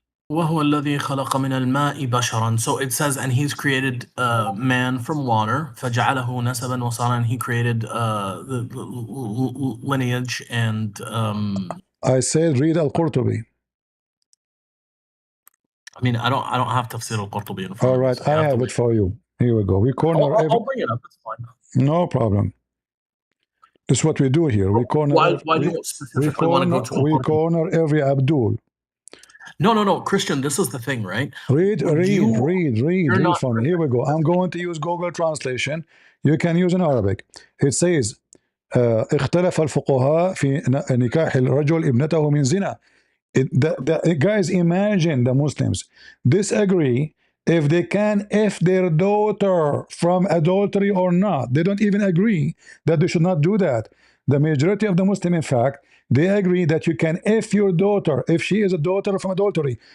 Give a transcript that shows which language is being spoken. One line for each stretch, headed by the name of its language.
Arabic: وهو الذي خلق من الماء بشرا.
English: So it says, and he's created man from water.
Arabic: فجعله نسبا وصارا.
English: And he created the lineage and. I said read Al-Qurtubi. I mean, I don't have tafsir Al-Qurtubi in front of me. All right, I have it for you. Here we go. We corner. I'll bring it up. It's fine. No problem. This is what we do here. We corner. Why do you specifically want to go to we corner every Abdul. No, Christian. This is the thing, right? Read for me. Here we go. I'm going to use Google Translation. You can use in Arabic. It says,
Arabic: اختلف الفقهاء في نكاح الرجل ابنته من زنا.
English: Guys, imagine the Muslims disagree if they can if their daughter from adultery or not. They don't even agree that they should not do that. The majority of the Muslim, in fact, they agree that you can if your daughter, if she is a daughter from adultery.